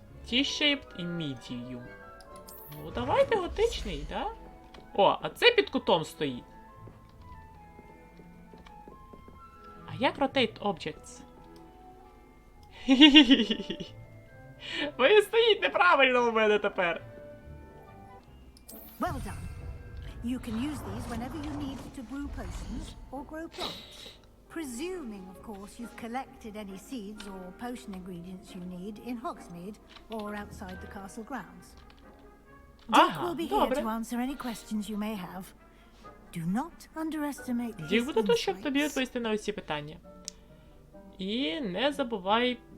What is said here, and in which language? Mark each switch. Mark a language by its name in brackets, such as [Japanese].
[Ukrainian] T-shaped і medium. Ну, давайте готичний, да? О, а це під кутом стоїть. А як [English] rotate objects? [Ukrainian] Хі-хі-хі-хі. Він стоїть неправильно у мене тепер. [English] Well done. You can use these whenever you need to brew potions or grow plants. Presuming, of course, you've collected any seeds or potion ingredients you need in Hogsmeade or outside the castle grounds. Dick will be here to answer any questions you may have. Do not underestimate his [Ukrainian] Дік буде тут, щоб [English] insights. [Ukrainian] тобі відповісти на усі питання. І не забувай...